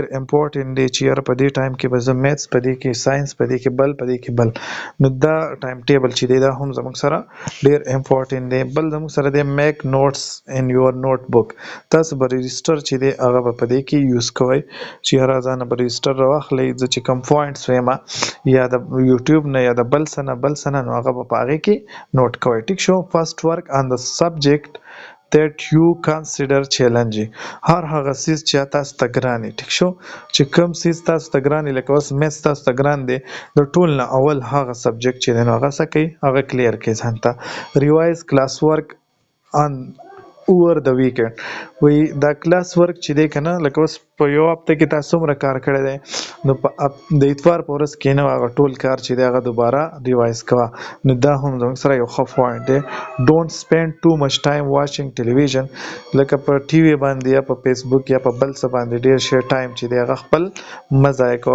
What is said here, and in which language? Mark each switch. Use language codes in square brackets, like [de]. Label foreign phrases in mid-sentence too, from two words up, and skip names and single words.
[ps] امپورټنټ دی چې یاره په دې ټایم کې به زه میتھس په دې کې ساينس په دې کې بل نو دا [en] time table [ps] چې دی دا هم زموږ سره ډیر امپورټنټ دی بل زموږ سره دی [en] make notes in your notebook [ps] تاسو به رجسټر چې دی هغه په دې کې یوز کوئ چې هر ځانه به رجسټر راواخلئ زه چې کوم پوینټس وایم یا د یوټیوب نه یا د بل څه نه نو هغه به په هغې کې نوٹ کوئ ټیک شو [en] first work on the subject that you consider challenging. [ps] هر هغه څیز چې تاسو ته ګران وي. ټیک شو چې کوم څیز تاسو ته ګران وي لکه اوس میث تاسو ته ګران دی د ټول نه اول هغه سبجیکټ چې دی نو هغه څه کوي هغه کلیر کوي ځان ته. [en] revise class work on over the weekend. [ps] وی دا [en] class work [ps] چې دی کنه لکه اوس په یو هفته کې تاسو څومره کار کړی دی نو د اتوار په ورځ کې نه هغه ټول کار چې دی هغه دوباره ریوایز کوه. نو دا هم زموږ سره یو ښه پوینټ دی. [en] don't spend too much time watching television. [ps] لکه په ټي وي باندې یا په فیسبوک یا په بل څه باندې ډیر شی ټایم چې دی هغه خپل مه ضایع کوه.